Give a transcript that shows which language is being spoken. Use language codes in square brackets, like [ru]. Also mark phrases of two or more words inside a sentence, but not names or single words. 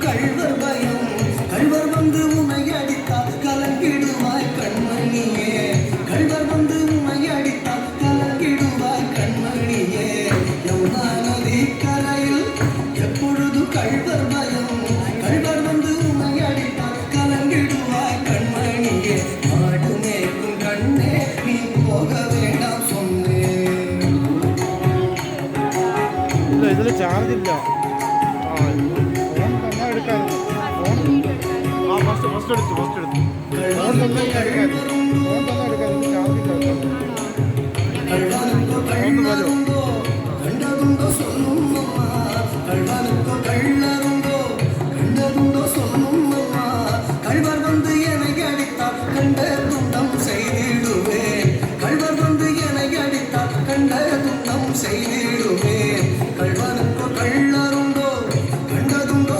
[ta] கள்வர் பயம் கள்வர் வந்து உன்னை அடித்தால் கலங்கிடுவாய் கண்மணியே கள்வர் வந்து உன்னை அடித்தால் கலங்கிடுவாய் கண்மணியே யமுனா நதி கரையில் எப்பொழுதும் கள்வர் பயம் கள்வர் வந்து உன்னை அடித்தால் கலங்கிடுவாய் கண்மணியே மாடு மேய்க்கும் கண்ணே நீ போக வேண்டாம் சொன்னேன் [ml] ഇല്ല ഇതിൽ ചാർജ് ഇല്ല ഫോൺ തന്നെ എടുക്കാതെ [en] phone first [ml] എടുത്തു ഫോൺ തന്നെ എടുക്കാതെ ചാർജ് ഇല്ല ഒന്ന് വരോ [ta] கண்டதுண்டோ சொல்லும் அம்மா கள்வனுக்கோ கள்ளருண்டோ கண்டதுண்டோ சொல்லும் அம்மா கள்வர் வந்து என்னை அடித்தால் கண்ட துண்டம் செய்திடுவேன் கள்வர் வந்து என்னை அடித்தால் கண்ட துண்டம் செய்திடுவேன் கள்வனுக்கோ கள்ளருண்டோ கண்டதுண்டோ